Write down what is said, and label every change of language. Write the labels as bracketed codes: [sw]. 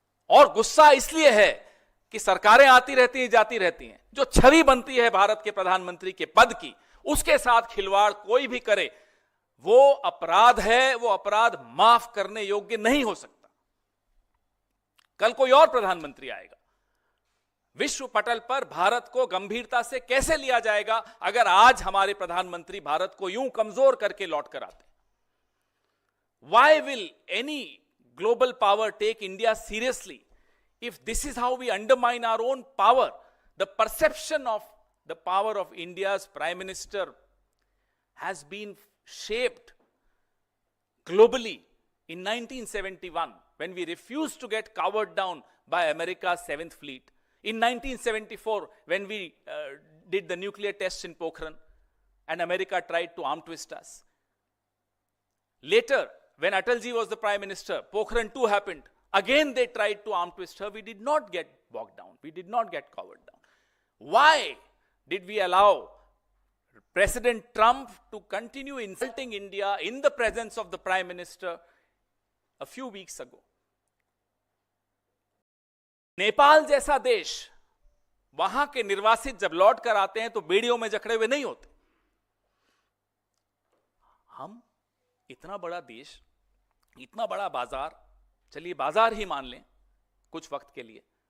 [hi] और गुस्सा इसलिए है कि सरकारें आती रहती हैं, जाती रहती हैं, जो छवि बनती है भारत के प्रधानमंत्री के पद की, उसके साथ खिलवाड़ कोई भी करे वो अपराध है, वो अपराध माफ करने योग्य नहीं हो सकता। कल कोई और प्रधानमंत्री आएगा, विश्व पटल पर भारत को गंभीरता से कैसे लिया जाएगा अगर आज हमारे प्रधानमंत्री भारत को यूं कमजोर करके लौट कर आते? [en] Why will any global power take India seriously, if this is how we undermine our own power, the perception of the power of India's Prime Minister has been shaped globally in 1971 when we refused to get cowered down by America's 7th Fleet. In 1974 when we did the nuclear tests in Pokhran and America tried to arm twist us. Later, when Atalji was the Prime Minister, Pokhran 2 happened. Again they tried to arm twist her. We did not get bogged down. We did not get covered down. Why did we allow President Trump to continue insulting India in the presence of the Prime Minister a few weeks ago? [hi] Nepal जैसा देश, वहां के निर्वासित जब लौट कर आते हैं तो बेड़ियों में जकड़े हुए नहीं होते. हम इतना बड़ा देश, इतना बड़ा बाजार, चलिए बाजार ही मान लें कुछ वक्त के लिए.